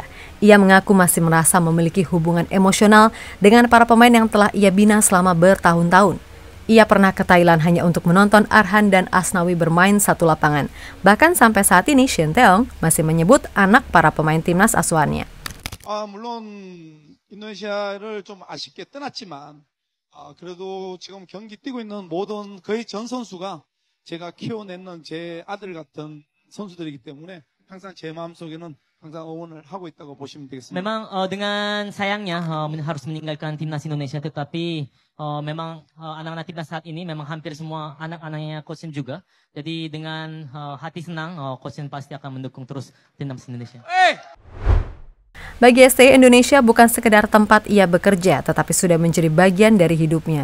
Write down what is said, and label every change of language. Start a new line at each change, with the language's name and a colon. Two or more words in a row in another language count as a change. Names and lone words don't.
Indonesian: Ia mengaku masih merasa memiliki hubungan emosional dengan para pemain yang telah ia bina selama bertahun-tahun. Ia pernah ke Thailand hanya untuk menonton Arhan dan Asnawi bermain satu lapangan. Bahkan sampai saat ini Shin Tae-yong masih menyebut anak para pemain timnas asuhannya.
Korean: 물론 인도네시아를 좀 아쉽게 떠났지만 그래도 지금 경기 뛰고 있는 모든 거의 전 선수가 제가 키워내는 제 아들 같은 선수들이기 때문에 항상 제 마음속에는 항상 응원을 하고 있다고 보시면 되겠습니다.
Indonesian: Memang dengan sayangnya harus meninggalkan timnas Indonesia, tetapi memang anak-anak timnas saat ini memang hampir semua anak-anaknya Coach Shin juga. Jadi dengan hati senang Coach Shin pasti akan mendukung terus timnas Indonesia. Bagi STY, Indonesia bukan sekedar tempat ia bekerja, tetapi sudah menjadi bagian dari hidupnya.